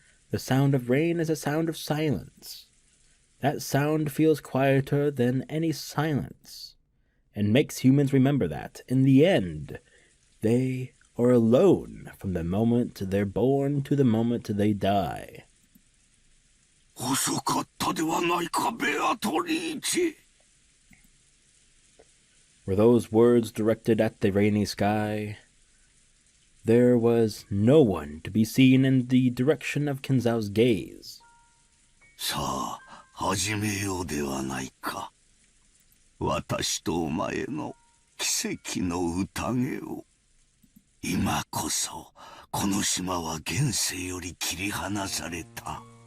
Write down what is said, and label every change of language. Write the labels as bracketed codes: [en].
[en] The sound of rain is a sound of silence. That sound feels quieter than any silence, and makes humans remember that, in the end, they are alone from the moment they're born to the moment they die. [ja] 遅かったではないか、ベアトリーチェ。 [en] Were those words directed at the rainy sky? There was no one to be seen in the direction of Kinzo's gaze. [ja] さあ、始めようではないか。私とお前の奇跡の宴を。今こそ、この島は現世より切り離された。